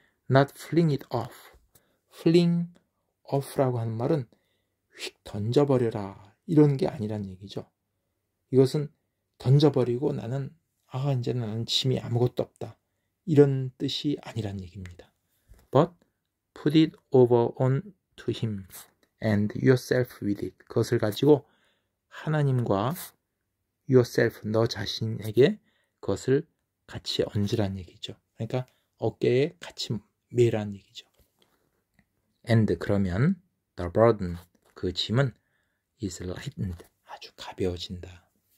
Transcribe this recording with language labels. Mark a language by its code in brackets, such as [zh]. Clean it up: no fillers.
[en] Not fling it off. fling off [ko] 라고 하는 말은 휙 던져버려라. 이런 게 아니란 얘기죠. 이것은 던져버리고 이제는 나는 짐이 아무것도 없다. 이런 뜻이 아니란 얘기입니다. [en] But put it over on to him and yourself with it. [ko] 그것을 가지고 하나님과 [en] yourself, [ko] 너 자신에게 그것을 같이 얹으란 얘기죠. 그러니까 어깨에 같이 매란 얘기죠. [en] And [ko] 그러면 [en] the burden, [ko] 그 짐은 [en] is lightened, [ko] 아주 가벼워진다.